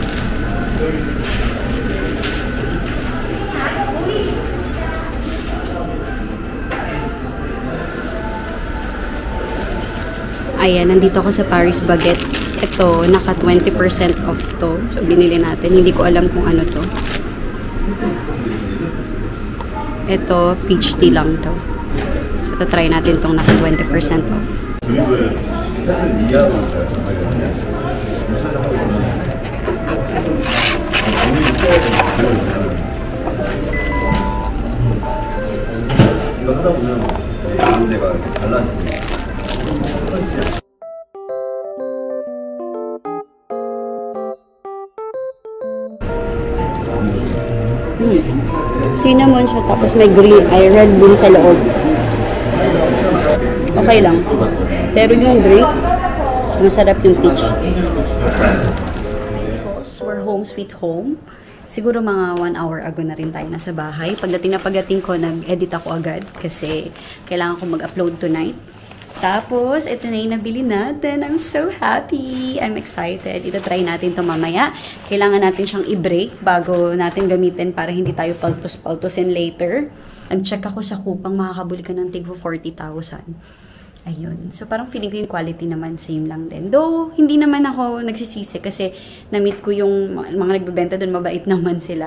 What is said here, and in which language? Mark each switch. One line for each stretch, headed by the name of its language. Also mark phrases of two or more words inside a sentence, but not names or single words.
Filipino: Ayan, nandito ako sa Paris Baguette. Ito, naka 20% off to. So, binili natin. Hindi ko alam kung ano to. Ito,
English: peach tea
Filipino: lang to. So, tatry natin tong naka 20% off.
Korean: 이거 하다 보면 이런 데가 달라지고.
Filipino: Cinnamon siya, tapos may green, ay
English: red bean
Filipino: sa loob. Okay lang. Pero yung drink, masarap yung peach.
English: We're home sweet home.
Filipino: Siguro mga 1 hour ago na rin tayo nasa bahay. Pagdating ko, nag-edit ako agad kasi kailangan ko mag-upload tonight. Tapos, ito na yung nabili natin.
English: I'm so happy. I'm excited.
Filipino: Ito try natin ito mamaya. Kailangan natin siyang i-break bago natin gamitin para hindi tayo paltos-paltosin later. Nag-check ako sa Kupang, makakabuli ka ng tigbo 40,000. Ayun. So, parang feeling ko yung quality naman same lang din. Though, hindi naman ako nagsisisi kasi na-meet ko yung mga nagbebenta doon, mabait naman sila.